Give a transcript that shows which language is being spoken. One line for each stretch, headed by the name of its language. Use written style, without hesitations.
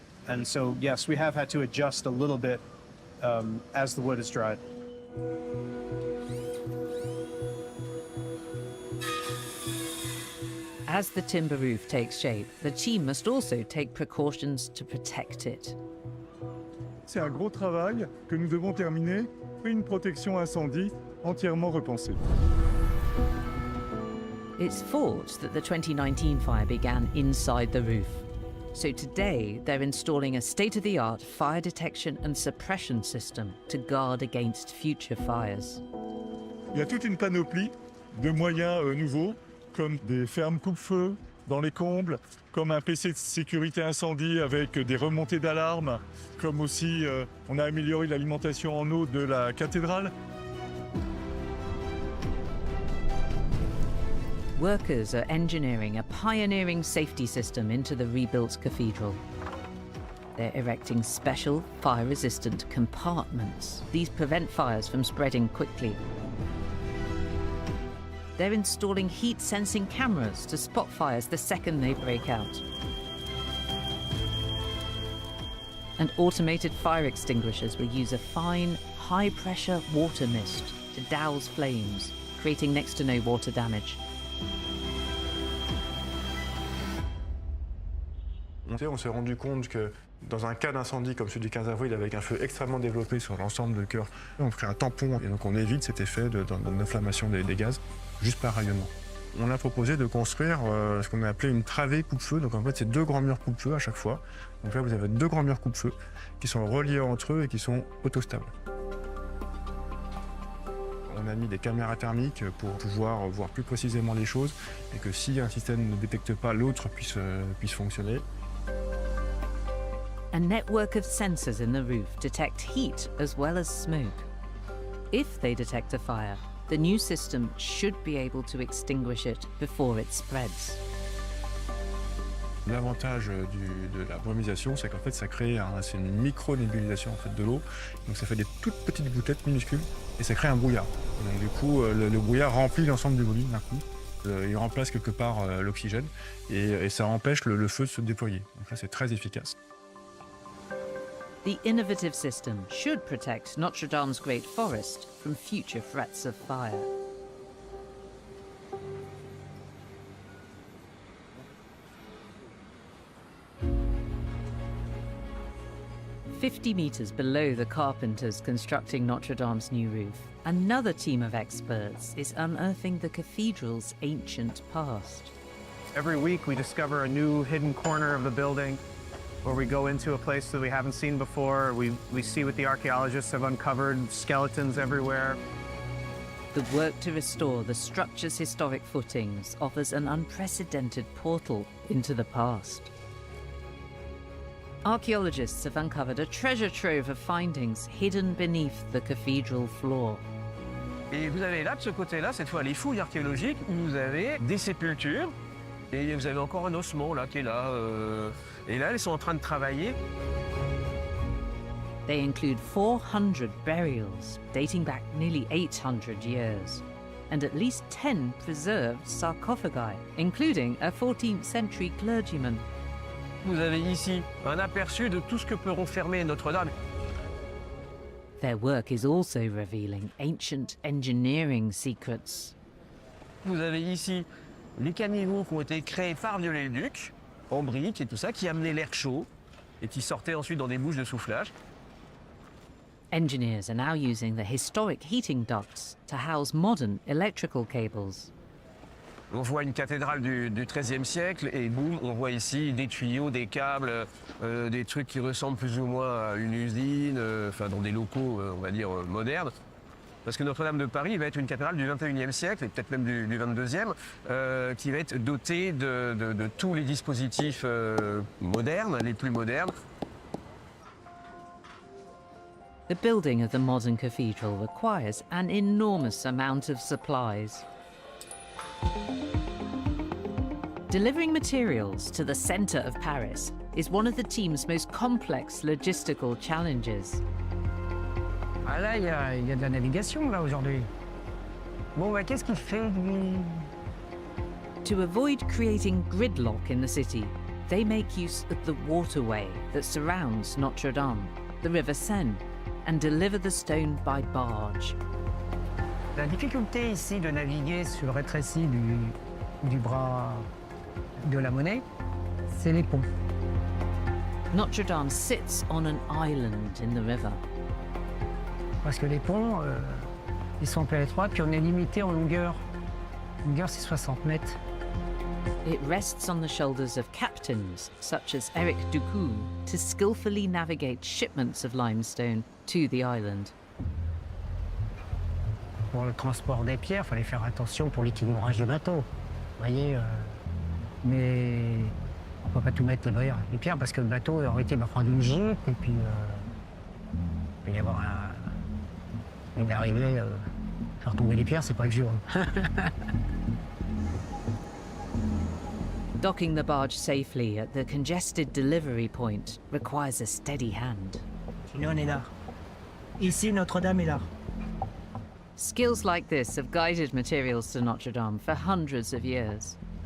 English: And so, yes, we have had to adjust a little bit as the wood is dried. As the timber roof takes shape, the team must also take precautions to protect it.
French: C'est un gros travail que nous devons terminer, une protection incendie entièrement repensée.
English: It's thought that the 2019 fire began inside the roof. So today, they're installing a state-of-the-art fire detection and suppression system to guard against future fires.
French: Il y a toute une panoplie de moyens nouveaux, comme des fermes coupe-feu dans les combles, comme un PC de sécurité incendie avec des remontées d'alarme, comme aussi on a amélioré l'alimentation en eau de la cathédrale.
English: Workers are engineering a pioneering safety system into the rebuilt cathedral. They're erecting special fire-resistant compartments. These prevent fires from spreading quickly. They're installing heat-sensing cameras to spot fires the second they break out. And automated fire extinguishers will use a fine, high-pressure water mist to douse flames, creating next to no water damage.
French: On s'est rendu compte que dans un cas d'incendie comme celui du 15 avril, avec un feu extrêmement développé sur l'ensemble de cœur, on crée un tampon et donc on évite cet effet d'inflammation des gaz juste par rayonnement. On a proposé de construire ce qu'on a appelé une travée coupe-feu. Donc en fait, c'est deux grands murs coupe-feu à chaque fois. Donc là, vous avez deux grands murs coupe-feu qui sont reliés entre eux et qui sont autostables. On a mis des caméras thermiques pour pouvoir voir plus précisément les choses et que si un système ne détecte pas, l'autre puisse fonctionner.
English: A network of sensors in the roof detect heat as well as smoke. If they detect a fire, the new system should be able to extinguish it before it spreads.
French: L'avantage de la brumisation, c'est qu'en fait, ça crée c'est une micro-nébulisation en fait, de l'eau. Donc ça fait des toutes petites gouttelettes minuscules et ça crée un brouillard. Et donc du coup, le brouillard remplit l'ensemble du volume d'un coup. Il remplace quelque part l'oxygène et ça empêche le feu de se déployer. Donc là, c'est très efficace.
English: The innovative system should protect Notre Dame's Great Forest from future threats of fire. "50 meters below the carpenters constructing Notre Dame's new roof, another team of experts is unearthing the cathedral's ancient past." Every week we discover a new hidden corner of the building where we go into a place that we haven't seen before. We see what the archaeologists have uncovered, skeletons everywhere. The work to restore the structure's historic footings offers an unprecedented portal into the past. Archaeologists have uncovered a treasure trove of findings hidden beneath the cathedral floor.
French: Et vous avez là, de ce côté-là, cette fois les fouilles archéologiques, où vous avez des sépultures, et vous avez encore un ossement là qui est là. Et là, ils sont en train de travailler.
English: They include 400 burials dating back nearly 800 years, and at least 10 preserved sarcophagi, including a 14th century clergyman.
French: Vous avez ici un aperçu de tout ce que peut renfermer Notre-Dame.
English: Their work is also revealing ancient engineering secrets.
French: Vous avez ici les caniveaux qui ont été créés par Viollet-le-Duc, en briques et tout ça, qui amenaient l'air chaud et qui sortaient ensuite dans des bouches de soufflage.
English: Engineers are now using the historic heating ducts to house modern electrical cables.
French: On voit une cathédrale du XIIIe siècle et boum, on voit ici des tuyaux, des câbles, des trucs qui ressemblent plus ou moins à une usine, enfin dans des locaux, on va dire, modernes. Parce que Notre-Dame de Paris va être une cathédrale du XXIe siècle et peut-être même du XXIIe, qui va être dotée de tous les dispositifs modernes, les plus modernes.
English: The building of the modern cathedral requires an enormous amount of supplies. Delivering materials to the centre of Paris is one of the team's most complex logistical challenges.
French: Ah là, il y a de la navigation là aujourd'hui. Bon, bah, qu'est-ce qu'il fait lui?
English: To avoid creating gridlock in the city, they make use of the waterway that surrounds Notre Dame, the River Seine, and deliver the stone by barge.
French: La difficulté ici de naviguer sur le rétréci du bras de la Monnaie, c'est les ponts.
English: Notre Dame sits on an island in the river.
French: Parce que les ponts, ils sont peu étroits, puis on est limité en longueur. La longueur, c'est 60 mètres.
English: It rests on the shoulders of captains, such as Eric Ducou, to skillfully navigate shipments of limestone to the island.
French: Pour le transport des pierres, il fallait faire attention pour l'équilibrage du bateau. Vous voyez, mais on ne peut pas tout mettre les pierres parce que le bateau aurait été prendre une gîte et puis il va y avoir une arrivée, faire tomber les pierres, c'est pas le jour.
English: Docking the barge safely at the congested delivery point requires a steady hand.
French: Nous, on est là. Ici, Notre-Dame est là.
English: Skills like this have guided materials to Notre Dame for hundreds of years.